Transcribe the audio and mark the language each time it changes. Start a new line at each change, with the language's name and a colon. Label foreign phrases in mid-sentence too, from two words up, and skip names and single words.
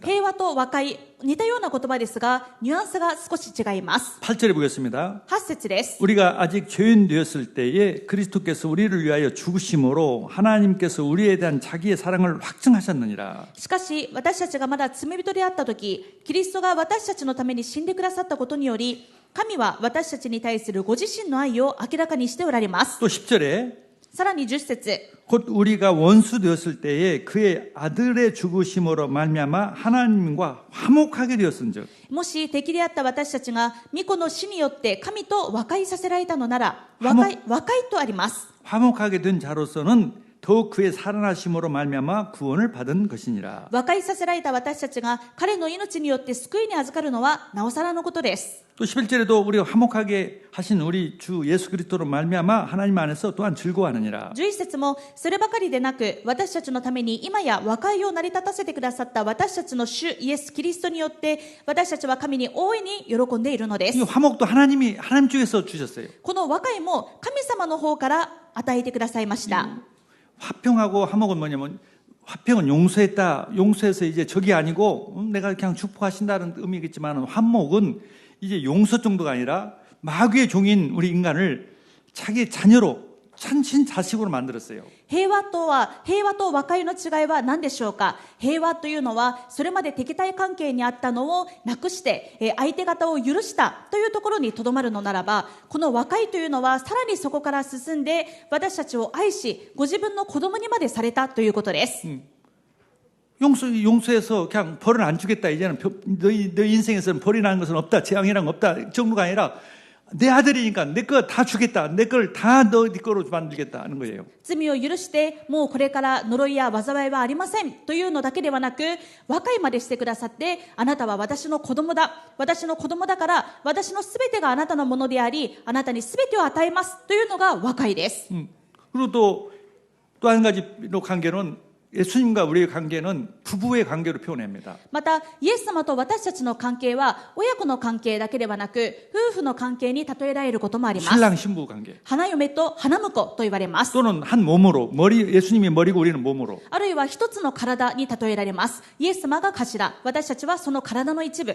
Japanese: 平和と和解、似たような言葉ですが、ニュアンスが少し違います。
Korean: 8절에 보겠습니다.
Japanese: 8 節です。
Korean: 우리가 아직 죄인 되었을 때에 그리스도께서 우리를 위하여 죽으심으로 하나님께서 우리에 대한 자기의 사랑을 확증하셨느니라.
Japanese: しかし、私たちがまだ罪人であったとき、キリストが私たちのために死んでくださったことにより、神は私たちに対するご自身の愛を明らかにしておられます。
Korean: 또 10절에
Japanese: さらに10節、
Korean: 곧 우리가 원수 되었을 때에 그의 아들의 죽으심으로 말미암아 하나님과 화목하게 되었은즉
Japanese: もし敵であった私たちが御子の死によって神と和解させられたのなら、和解とあります。
Korean: 화목하게 된 자로서는 더욱 그의 살아나심으로 말미암아 구원을 받은 것이니라.
Japanese: 和解させられた私たちが彼の命によって救いに預かるのはなおさらのことです。
Korean: 또 11절에도 우리가 화목하게 하신 우리 주 예수 그리스도로 말미암아 하나님 안에서 또한 즐거워하느니라.
Japanese: 11 節もそればかりでなく、私たちのために今や和解を成り立たせてくださった私たちの主イエス・キリストによって私たちは神に大いに喜んでいるのです。
Korean: 이 화목도 하나님 쪽에서 주셨어요.
Japanese: この和解も神様の方から与えてくださいました。
Korean: 화평하고 화목은 뭐냐면 화평은 용서했다. 용서해서 이제 적이 아니고 내가 그냥 축복하신다는 의미겠지만 화목은 이제 용서 정도가 아니라 마귀의 종인 우리 인간을 자기 자녀로 찬신 자식으로 만들었어요.
Japanese: 平和と和解の違いは何でしょうか。平和というのはそれまで敵対関係にあったのをなくして相手方を許したというところにとどまるのならば、この和解というのはさらにそこから進んで私たちを愛しご自分の子供にまでされたということです。
Korean: 용서해서 그냥 벌은 안 주겠다. 이제는 너희 인생에서는 벌이라는 것은 없다. 재앙이란 거 없다. 정도가 아니라 내 아들이니까 내 거 다 주겠다. 내 걸 다 네 거로 만들겠다 하는 거예요.
Japanese: 罪を許してもうこれから呪いや災いはありませんというのだけではなく、和解までしてくださって、あなたは私の子供だ、私の子供だから私のすべてがあなたのものであり、あなたにすべてを与えますというのが和解です。
Korean: 그리고 또 한 가지로 관계는 예수님과 우리의 관계는 부부의 관계로 표현합니다.
Japanese: またイエス様と私たちの関係は親子の関係だけではなく、夫婦の関係に例えられることもあります。
Korean: 신랑 신부 관계.
Japanese: 花嫁と花婿と言われます。
Korean: 또는 한 몸으로 예수님이 머리고 우리는 몸으로.
Japanese: あるいは一つの体に例えられます。イエス様が頭、私たちはその体の一部。